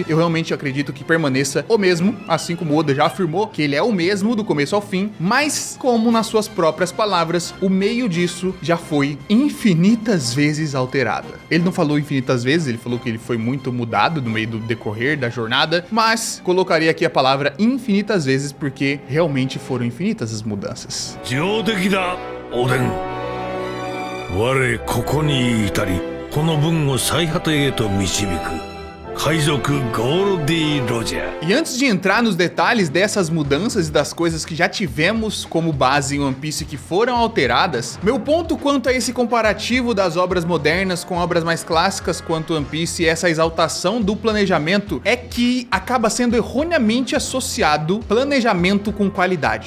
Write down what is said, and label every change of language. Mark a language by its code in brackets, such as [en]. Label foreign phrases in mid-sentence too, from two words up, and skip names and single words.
[pt] Eu realmente acredito que permaneça o mesmo, assim como o Oda já afirmou que ele é o mesmo do começo ao fim, mas como nas suas próprias palavras, o meio disso já foi infinitas vezes alterado. Ele não falou infinitas vezes, ele falou que ele foi muito mudado no meio do decorrer da jornada, mas colocaria aqui a palavra infinitas vezes porque realmente foram infinitas as mudanças. [ja] 我ここに至りこの文を最果てへと導く海賊ゴールディ・ロジャー [pt] E antes de entrar nos detalhes dessas mudanças e das coisas que já tivemos como base em One Piece que foram alteradas, meu ponto quanto a esse comparativo das obras modernas com obras mais clássicas quanto One Piece e essa exaltação do planejamento é que acaba sendo erroneamente associado planejamento com qualidade.